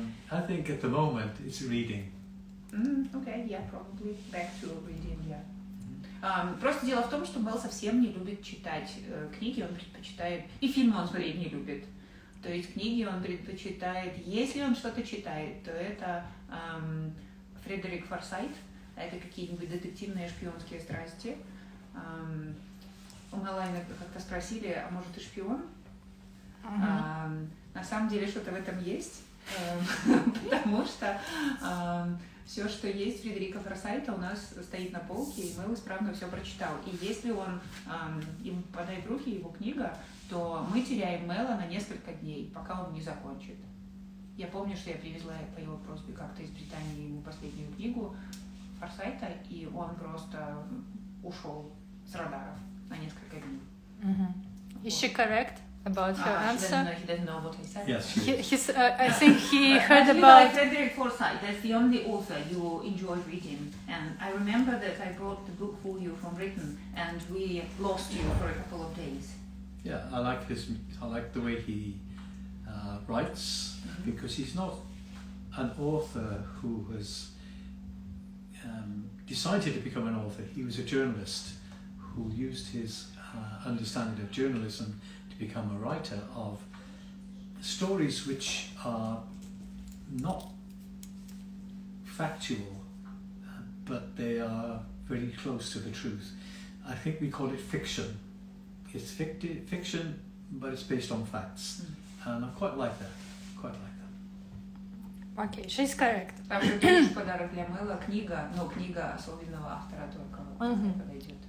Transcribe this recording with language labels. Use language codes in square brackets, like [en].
[en] I think at the moment it's reading. Okay, yeah, probably back to reading, yeah. [ru] Просто дело в том, что Мел совсем не любит читать книги, он предпочитает, и фильмы он смотреть не любит. То есть книги он предпочитает, если он что-то читает, то это Фредерик Форсайт, это какие-нибудь детективные шпионские страсти. У Мела как-то спросили, а может ты шпион? На самом деле что-то в этом есть, потому что все, что есть Фредерика Форсайта, у нас стоит на полке, и Мел исправно все прочитал. И если ему попадает в руки его книга, то мы теряем Мела на несколько дней, пока он не закончит. Я помню, что я привезла по его просьбе как-то из Британии ему последнюю книгу Форсайта, и он просто ушел с радаров на несколько дней. [en] Is she correct about her answer? He doesn't know what I said. Yes. I think he heard Actually, about... like Frederick Forsyth, that's the only author you enjoy reading. And I remember that I brought the book for you from Britain, and we lost you for a couple of days. Yeah, I like the way he writes, because he's not an author who has decided to become an author. He was a journalist who used his understanding of journalism to become a writer of stories which are not factual, but they are very close to the truth. I think we call it fiction. It's fiction, but it's based on facts, and I quite like that. Okay, she's correct. [ru] Там же тоже подарок для Мела, книга, но книга особенного автора только подойдет.